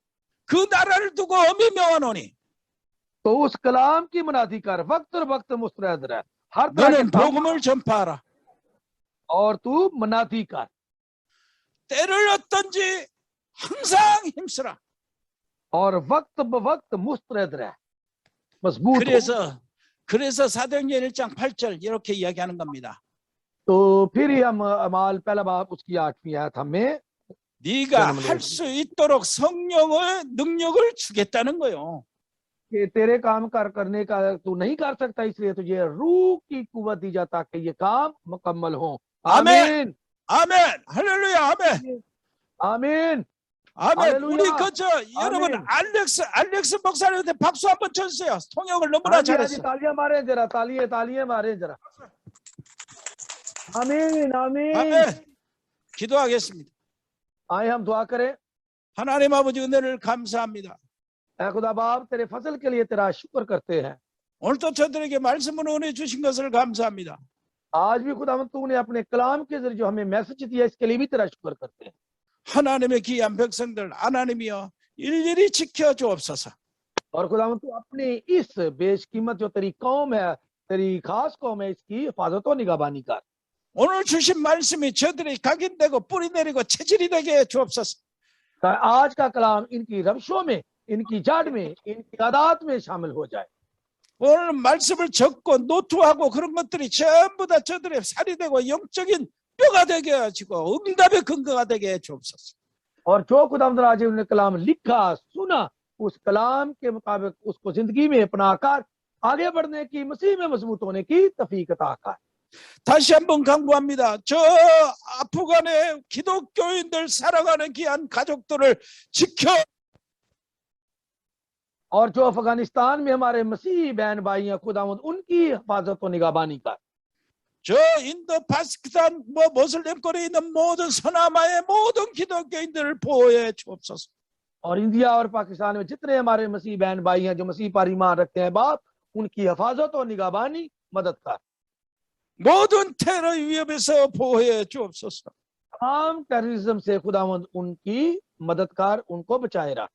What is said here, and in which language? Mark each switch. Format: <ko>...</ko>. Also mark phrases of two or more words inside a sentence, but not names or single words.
<ko>그 나라를 두고 엄히 명하노니</ko> <ur>تو اس کلام کی منادی کر، وقت اور وقت مستعد رہ، ہر طرح کے</ur> <ko>너는</ko> <ur>काम,</ur> <ko>복음을 전파하라.</ko> <ur>اور تو منادی کر,</ur> <ko>때를 얻든지 항상 힘쓰라.</ko> <ur>اور وقت بہ وقت مستعد رہ، مضبوط ہو.</ur> <ko>그래서 사도행전 1장 8절 이렇게 이야기하는 겁니다.</ko> <ur>تو پھر ہی ہم اعمال پہلا باب اس کی 8ویں آیت ہمیں</ur> <ko>네가 할 수 있도록 성령의 능력을 주겠다는 거요.</ko> <ur>کہ تیرے کام کرنے کا تو نہیں کر سکتا، اس لیے تجھے روح کی قوت دی جاتا کہ یہ کام مکمل ہو.</ur> <ko>아멘.</ko> <ur>آمین,</ur> <ko>아멘. 할렐루야. 아멘.</ko> <ur>آمین.</ur> <ko>아멘. 할렐루야. 우리 여러분 아멘. 알렉스 목사님한테 박수 한번 쳐주세요. 통역을 너무나</ko> <ur>ہاں جی,</ur> <ko>잘했어.</ko> <ur>تالیاں مارے ذرا، تالیاں مارے ذرا. آمین، آمین.</ur> <ko>아멘. 기도하겠습니다.</ko> <ur>آئے ہم دعا کریں.</ur> <ko>하나님 아버지 은혜를 감사합니다.</ko> <ur>اے خدا باپ، تیرے فضل کے لیے تیرا شکر کرتے ہیں.</ur> <ko>오늘도 저들에게 말씀으로 은혜 주신 것을 감사합니다.</ko> <ur>آج بھی خدا تو نے اپنے کلام کے ذریعے جو ہمیں میسج دیا، اس کے لیے بھی تیرا شکر کرتے ہیں.</ur> <ko>하나님의 귀한 백성들 하나님이여 일일이 지켜 주옵소서.</ko> <ur>اور خدا تو اپنی اس بیش قیمت جو تیری قوم ہے، تیری خاص قوم ہے، اس کی حفاظت اور نگہبانی کر.</ur> <ko>오늘 주신 말씀이 저들이 각인되고 뿌리 내리고 체질이 되게 주옵소서.</ko> <ur>آج کا کلام ان کی روشوں میں، ان کی جڑ میں، ان کی عادت میں شامل ہو جائے.</ur> <ko>오늘 말씀을 적고 노트하고 그런 것들이 전부 다 저들의 살이 되고 영적인 뼈가 되게 해주고 응답의 근거가 되게 해 주옵소서.</ko> <ur>اور جو خداوند آج انہوں نے کلام لکھا، سنا، اس کلام کے مطابق اس کو زندگی میں اپنا کر آگے بڑھنے کی، مسیح میں مضبوط ہونے کی توفیق عطا کر.</ur> <ko>다시 한번 강구합니다. 저 아프간의 기독교인들 살아가는 귀한 가족들을 지켜</ko> <ur>اور جو افغانستان میں ہمارے مسیحی بہن بھائی ہیں، خداوند ان کی حفاظت اور نگہبانی کر.</ur> <ko>저 인도 파키스탄 모슬림 거리에 있는 모든 서남아의 모든 기독교인들을 보호해 주옵소서.</ko> <ur>اور انڈیا اور پاکستان میں جتنے ہمارے مسیحی بہن بھائی ہیں جو مسیح پر ایمان رکھتے ہیں، باپ ان کی حفاظت اور نگہبانی مدد کر.</ur> <ko>모든 테러 위협에서 보호해 주옵소서.</ko> <ur>تمام ٹیررزم سے خداوند ان کی مددگار ان کو بچائے رکھ.</ur>